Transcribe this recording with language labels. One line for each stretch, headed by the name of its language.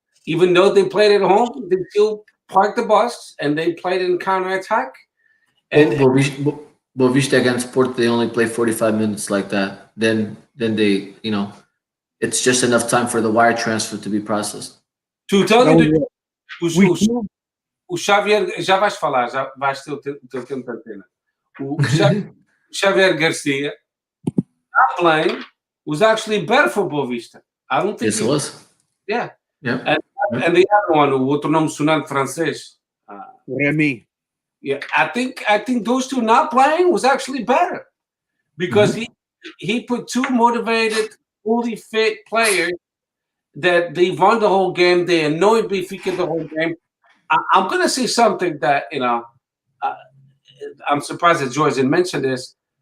English: Even though they played at home, they still parked the bus and they played in counter attack. And Boavista against Porto, they only play 45 minutes like that. Then they, it's just enough time for the wire transfer to be processed. To tell you
Portuguese: o Xavier, já vais falar, já vais ter o teu tempo de antena.
English: O Xavier Garcia, not playing, was actually better for Boavista. I don't think Yes, it was. Yeah. Yeah. And the other one,
Portuguese: o outro nome sonante francês.
English: Remy. Yeah, I think those two not playing was actually better, because he put 2 motivated, fully fit players that they won the whole game. They annoyed Benfica the whole game. I'm going to say something that, I'm surprised that George didn't mention this.